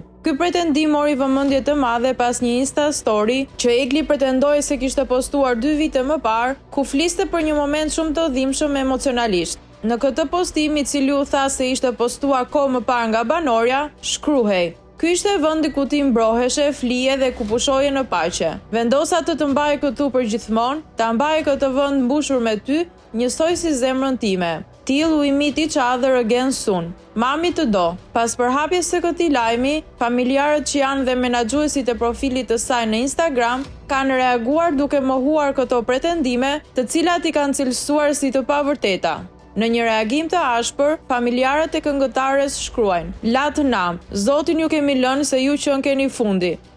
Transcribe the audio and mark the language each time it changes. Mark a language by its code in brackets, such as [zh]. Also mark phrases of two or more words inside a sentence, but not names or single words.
[sq] Ky pretendim mori vëmendje të madhe pas një Insta story që Egli pretendoi se kishte postuar 2 vite më parë, ku fliste për një moment shumë të dhimbshëm emocionalisht. Në këtë postim, i cili u tha se ishte postuar kohë më parë nga banorja, shkruhej: "Ky ishte vendi ku ti mbroheshe, flije dhe ku pushoje në paqe. Vendosa të mbaj këtu për gjithmonë, ta mbaj këtë vend mbushur me ty, njësoj si zemrën time. [en] Till we meet each other again soon. [sq] Mami të do." Pas përhapjes së këtij lajmi, familjarët që janë dhe menaxhuesit e profilit të saj në Instagram kanë reaguar duke mohuar këto pretendime, të cilat i kanë cilësuar si të pavërteta. Në një reagim të ashpër, familjarët e këngëtares shkruajnë: "Latë nam, Zotin ju kemi lënë se ju që keni fundi.